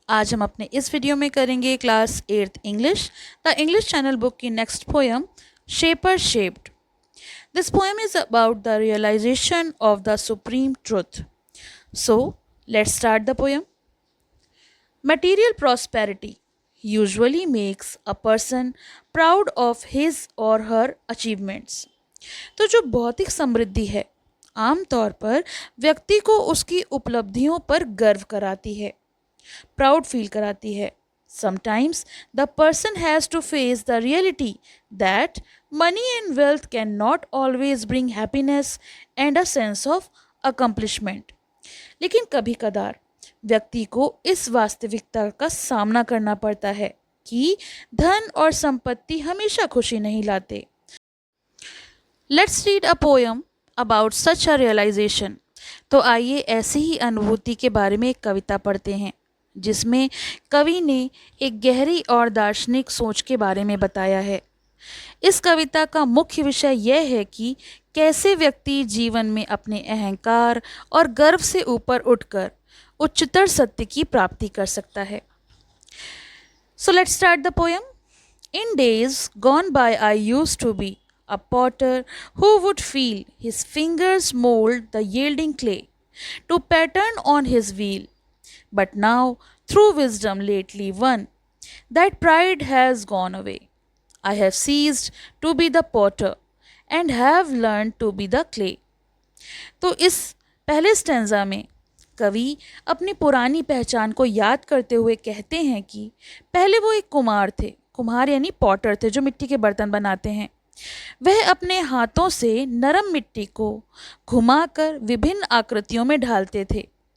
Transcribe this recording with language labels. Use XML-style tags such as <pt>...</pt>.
<hi>आज हम अपने इस वीडियो में करेंगे class 8th English the English channel book की next poem shaper shaped.</hi> <en>This poem is about the realisation of the supreme truth. So let's start the poem. Material prosperity usually makes a person proud of his or her achievements।</en> <hi>तो जो भौतिक समृद्धि है आमतौर पर व्यक्ति को उसकी उपलब्धियों पर गर्व कराती है, प्राउड फील कराती है।</hi> <en>Sometimes the person has to face the reality that money and wealth cannot always bring happiness and a sense of accomplishment।</en> <hi>लेकिन कभी कदार व्यक्ति को इस वास्तविकता का सामना करना पड़ता है कि धन और संपत्ति हमेशा खुशी नहीं लाते।</hi> <en>Let's read a poem about such a realisation.</en> <hi>तो आइए ऐसी ही अनुभूति के बारे में एक कविता पढ़ते हैं जिसमें कवि ने एक गहरी और दार्शनिक सोच के बारे में बताया है। इस कविता का मुख्य विषय यह है कि कैसे व्यक्ति जीवन में अपने अहंकार और गर्व से ऊपर उठकर उच्चतर सत्य की प्राप्ति कर सकता है।</hi> <en>So let's start the poem. In days gone by I used to be a potter who would feel his fingers mold the yielding clay to pattern on his wheel. But now, through wisdom lately won, that pride has gone away. I have ceased to be the potter and have learned to be the clay.</en> <hi>तो इस पहले stanza में कवि अपनी पुरानी पहचान को याद करते हुए कहते हैं कि पहले वो एक कुम्हार थे। कुम्हार यानी पॉटर थे जो मिट्टी के बर्तन बनाते हैं। वह अपने हाथों से नरम मिट्टी को घुमाकर विभिन्न आकृतियों में ढालते थे।</hi>